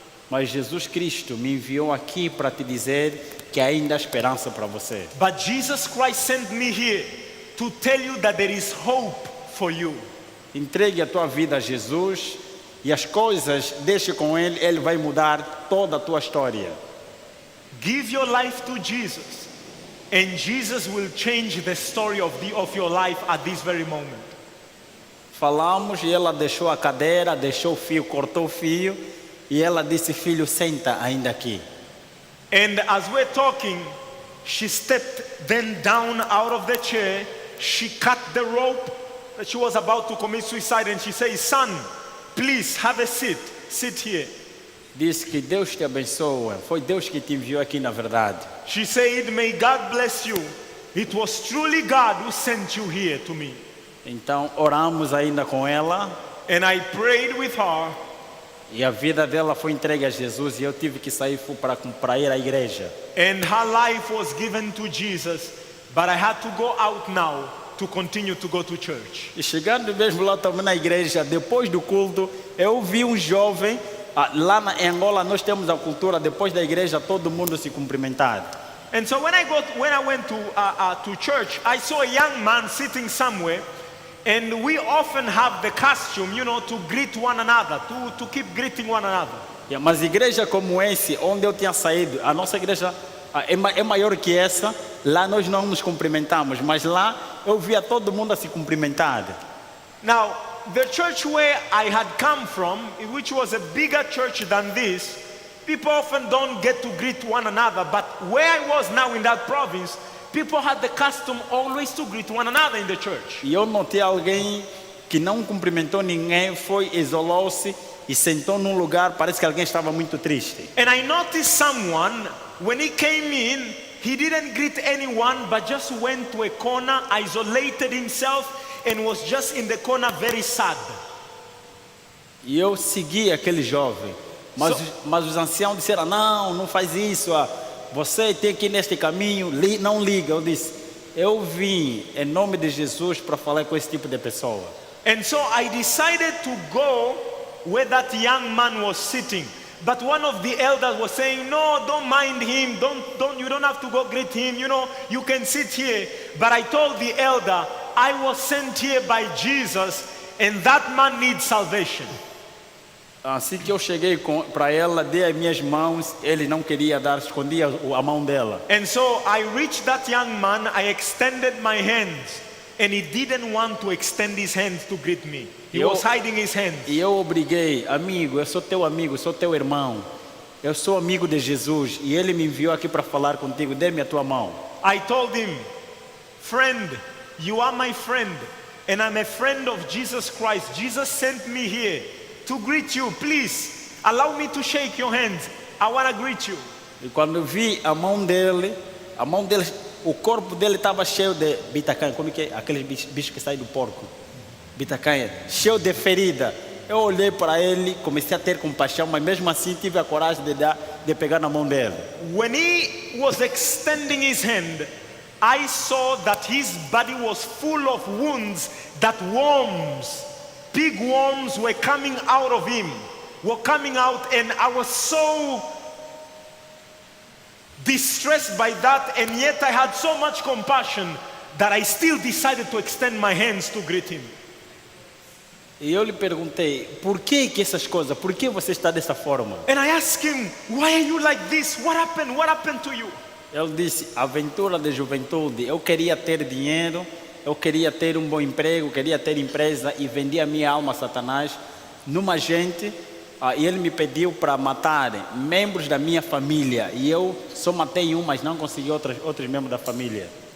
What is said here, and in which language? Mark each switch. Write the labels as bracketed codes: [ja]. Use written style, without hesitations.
[pt] Mas Jesus Cristo me enviou aqui para te dizer que ainda há esperança para você. [en] But Jesus Christ sent me here to tell you that there is hope for you. [pt] Entregue a tua vida a Jesus e as coisas, deixe com Ele, Ele vai mudar toda a tua história. [en] Give your life to Jesus, and Jesus will change the story of your life at this very moment. [pt] Falamos e ela deixou a cadeira, deixou o fio, cortou o fio e ela disse: filho, senta ainda aqui. [en] And as we're talking, she stepped then down out of the chair, she cut the rope that she was about to commit suicide, and she says, son, please have a seat, sit here. [pt] Disse que Deus te abençoe, foi Deus que te enviou aqui na verdade. [en] She said, may God bless you. It was truly God who sent you here to me. [pt] Então oramos ainda com ela [en] And I prayed with her, [pt] e a vida dela foi entregue a Jesus e eu tive que sair para ir à igreja. [en] and her life was given to Jesus, but I had to go out now to continue to go to church. [pt] E chegando mesmo lá também na igreja, depois do culto, eu vi um jovem, lá em Angola nós temos a cultura, depois da igreja todo mundo se cumprimentar. [en] And so when I went to church, I saw a young man sitting somewhere, and we often have the costume, to greet one another, to keep greeting one another. [pt] Mas igreja como esse, onde eu tinha saído, a nossa igreja é maior que essa, lá nós não nos cumprimentamos, mas lá eu via todo mundo a se cumprimentar. [en] Now, the church where I had come from, which was a bigger church than this, people often don't get to greet one another, but where I was now in that province, people had the custom always to greet one another in the church. [pt] E eu notei alguém que não cumprimentou ninguém, isolou-se e sentou num lugar, parece que alguém estava muito triste. [en] And I noticed someone, when he came in, he didn't greet anyone, but just went to a corner, isolated himself, and was just in the corner very sad. [pt] E eu segui aquele jovem, mas os anciãos disseram: não faz isso, você tem que ir neste caminho, não liga. Eu disse: eu vim em nome de Jesus para falar com esse tipo de pessoa. [en] And so I decided to go where that young man was sitting. But one of the elders was saying, no, don't mind him, you don't have to go greet him, you can sit here. But I told the elder, I was sent here by Jesus, and that man needs salvation. [pt] Assim que eu cheguei para ela, dei as minhas mãos, ele não queria dar, escondia a mão dela. [en] And so I reached that young man, I extended my hands, and he didn't want to extend his hands to greet me. He was hiding his hands. [pt] E eu obriguei: amigo, eu sou teu amigo, sou teu irmão, eu sou amigo de Jesus, e ele me enviou aqui para falar contigo, dê-me a tua mão. [en] I told him, friend, you are my friend, and I'm a friend of Jesus Christ. Jesus sent me here to greet you. Please, allow me to shake your hands. I want to greet you. [pt] E quando vi a mão dele, o corpo dele estava cheio de bitacanha, como que é aquele bicho que sai do porco? Bitacanha, cheio de ferida. Eu olhei para ele, comecei a ter compaixão, mas mesmo assim tive a coragem de pegar na mão dele. [en] When he was extending his hand, I saw that his body was full of wounds, that worms, big worms were coming out of him, and I was so distressed by that, and yet I had so much compassion that I still decided to extend my hands to greet him. [pt] E eu lhe perguntei: por que essas coisas? Por que você está dessa forma? [en] And I asked him, why are you like this? What happened? What happened to you? [pt] Ele disse: aventura de juventude. Eu queria ter dinheiro, eu queria ter um bom emprego, queria ter empresa e vendi a minha alma a Satanás numa gente. E ele me pediu para matar membros da minha família. E eu só matei um, mas não consegui outros membros da família.